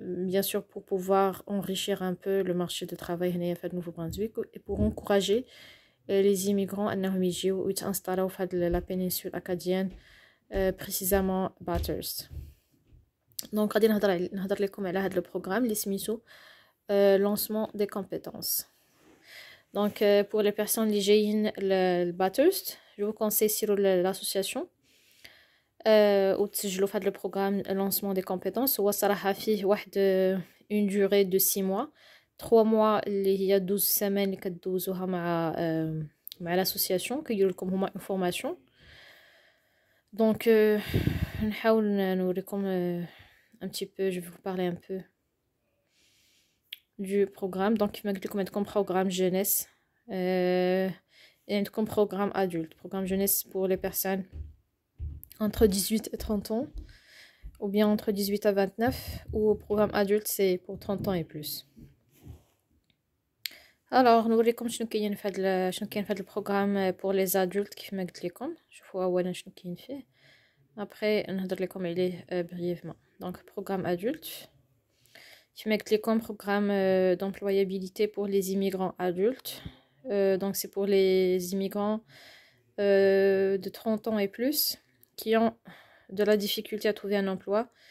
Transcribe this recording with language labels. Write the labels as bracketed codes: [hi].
[fr] Bien sûr, pour pouvoir enrichir un peu le marché de travail de Nouveau-Brunswick, et pour encourager les immigrants à s'installer au la péninsule acadienne, précisément Bathurst. [ar] Donc غادي نهضر لكم على هذا البروغرام اللي سميتو lancement des compétences. [fr] Donc pour les personnes [ar] اللي جايين لباترست, [fr] je vous conseille [ar] سيروا [fr] l'association [ar] وتسجلوا في هذا البروغرام [fr] lancement des compétences. [ar] هو صراحة فيه واحد [fr] une durée de 6 mois, 3 mois [ar] اللي هي [fr] 12 semaines [ar] اللي كدوزوها مع l'association, كيديروا لكم هما [fr] une formation. Donc [ar] نحاول نوريكم [fr] un petit peu, je vais vous parler un peu du programme. Donc [ar] كما قلت لكم عندكم [fr] programme jeunesse et [ar] عندكم [fr] programme adulte. Programme jeunesse pour les personnes entre 18 et 30 ans, ou bien entre 18 à 29, ou programme adulte c'est pour 30 ans et plus. [ar] Alors نوريكم شنو كاين في هذا البروغرام [fr] pour les adultes [ar] كيف قلت لكم. شوفوا اولا شنو كاين فيه, après نهضر لكم عليه brièvement. [fr] Donc programme adulte, [ar] كيما قلت لكم [fr] programme d'employabilité pour les immigrants adultes. Donc c'est pour les immigrants de 30 ans et plus qui ont de la difficulté à trouver un emploi.